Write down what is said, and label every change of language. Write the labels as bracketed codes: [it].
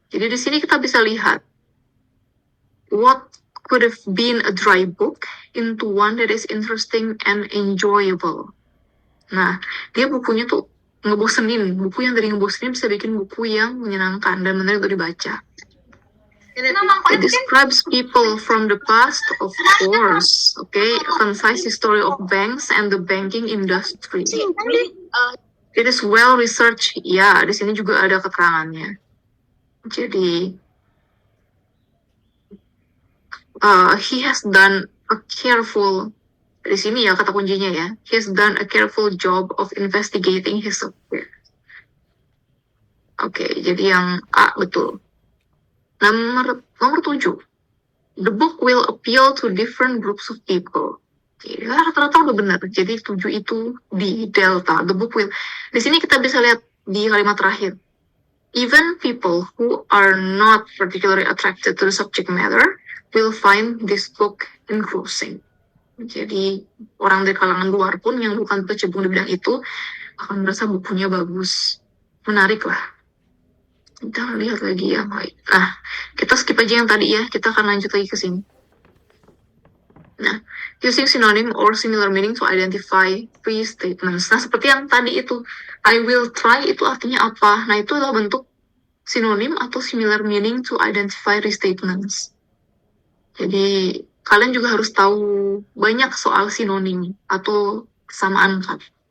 [id] Jadi di sini kita bisa lihat [en] what could have been a dry book into one that is interesting and enjoyable. [id] Nah, dia bukunya tuh ngebosenin. Buku yang dari ngebosenin bisa bikin buku yang menyenangkan dan menarik untuk dibaca. [en] It describes people from the past, of course. Okay, a concise history of banks and the banking industry. It is well researched. [id] Ya, di sini juga ada keterangannya. [en] Jadi, he has done a careful. [id] Di sini ya kata kuncinya ya. [en] He has done a careful job of investigating his subject. [id] Oke, jadi yang A betul. Nomor 7. [en] The book will appeal to different groups of people. Oke, [id] rata-rata udah benar. Jadi 7 itu di delta. [en] The book will. [id] Di sini kita bisa lihat di kalimat terakhir. [en] Even people who are not particularly attracted to the subject matter will find this book engrossing. [id] Jadi orang dari kalangan luar pun yang bukan berkecimpung di bidang itu akan merasa bukunya bagus, menarik lah. Kita lihat lagi yang lain. Nah, kita skip aja yang tadi ya, kita akan lanjut lagi ke sini. [en] Nah, using synonym or similar meaning to identify three statements. [id] Nah, seperti yang tadi itu, [en] I will try [id] itu artinya apa? Nah, itu adalah bentuk sinonim atau [en] similar meaning to identify three statements. [id] Jadi, kalian juga harus tahu banyak soal sinonim atau kesamaan kata.